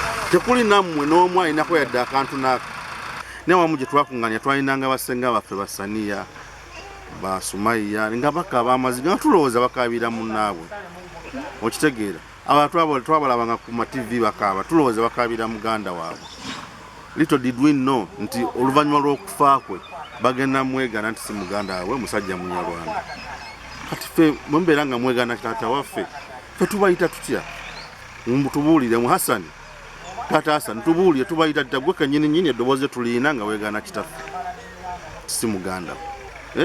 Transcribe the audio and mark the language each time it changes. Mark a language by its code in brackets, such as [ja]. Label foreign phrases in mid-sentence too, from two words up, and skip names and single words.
[lg] Tekuli nammwe n'omu alinako yadde akantu n'aka. Ne wamu gye twakuŋŋaanya twalinanga bassenga baffe ba Saniya, ba Sumaiya, nga bakaaba amaziga, nga tulowooza bakaabira munnaabwe. Okitegeera? Abantu abo twabalabanga ku ma T V bakaaba, tulowooza bakaabira muganda waabwe. [en] Little did we know [lg] nti oluvannyuma lw'okufa kwe, bagenda mwegaana nti si muganda waabwe, musajja Munyarwanda. Kati ffe, bwe mubeera nga mwegaana taata waffe, ffe tubayita tutya? Mbu tubuulire, mu Hassan, taata Hassan, tubuulire, tubayita tutya? Gwe kennyini nnyini eddoboozi lye tuliyina nga weegaana kitaffe, si muganda we.